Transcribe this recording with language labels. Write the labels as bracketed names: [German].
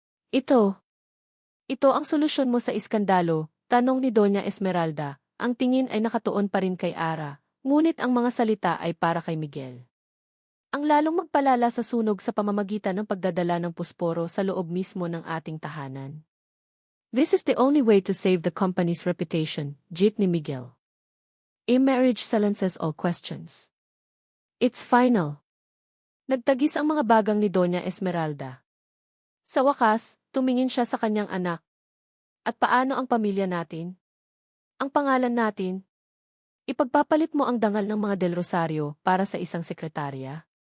[Filipino] Ito ang solusyon mo sa iskandalo, tanong ni Doña Esmeralda, ang tingin ay nakatuon pa rin kay Ara, ngunit ang mga salita ay para kay Miguel. Ang lalong magpalala sa sunog sa pamamagitan ng pagdadala ng pusporo sa loob mismo ng ating tahanan. [English] This is the only way to save the company's reputation, [Filipino] jeet ni Miguel. [English] A marriage silences all questions. It's final. [Filipino] Nagtagis ang mga bagang ni Doña Esmeralda. Sa wakas, tumingin siya sa kanyang anak. At paano ang pamilya natin? Ang pangalan natin? Ipagpapalit mo ang dangal ng mga Del Rosario para sa isang sekretarya?